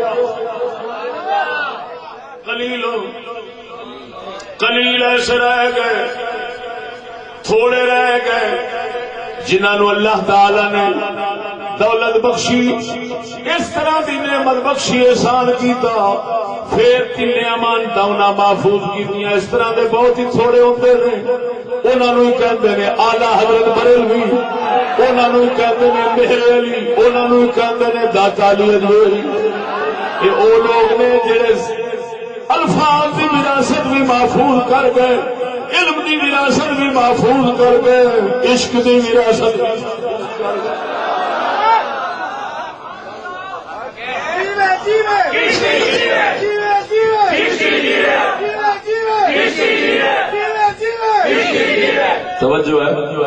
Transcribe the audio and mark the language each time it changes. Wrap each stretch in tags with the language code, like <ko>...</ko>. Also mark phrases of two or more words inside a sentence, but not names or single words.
<pa>قلیل ایسے رہ گئے، تھوڑے رہ گئے جنہوں اللہ تعالی نے دولت بخشی، اس طرح دی نعمت بخشی، احسان کیتا، پھر تین امانتاں انہاں محفوظ کیتیاں. اس طرح دے بہت ہی تھوڑے ہوندے نے، انہاں نوں کہندے نے اعلی حضرت بریلوی، انہاں نوں کہندے نے مہر علی، انہاں نوں کہندے نے داتا علی اجمیری. یہ او لوگ نے جڑے الفاظ کی وراثت بھی محفوظ کر گئے، علم کی وراثت بھی محفوظ کر گئے، عشق کی وراثت بھی محفوظ کر گئے. توجہ ہے.</pa>